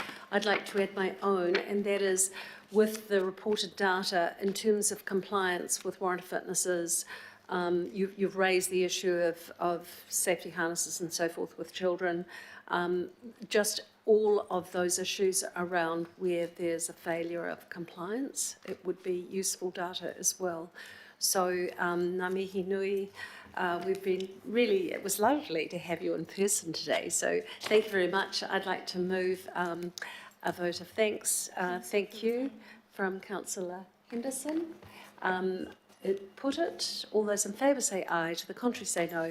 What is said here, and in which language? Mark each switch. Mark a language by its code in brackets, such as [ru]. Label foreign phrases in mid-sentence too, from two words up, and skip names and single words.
[en] I'd like to add my own, and that is with the reported data in terms of compliance with warrant of fitnesses. You've raised the issue of safety harnesses and so forth with children. Just all of those issues around where there's a failure of compliance, it would be useful data as well. So, [mi] ngā mihi nui, [en] it was lovely to have you in person today. So thank you very much. I'd like to move a vote of thanks. Thank you from Councillor Henderson. All those in favour say aye, to the contrary say no.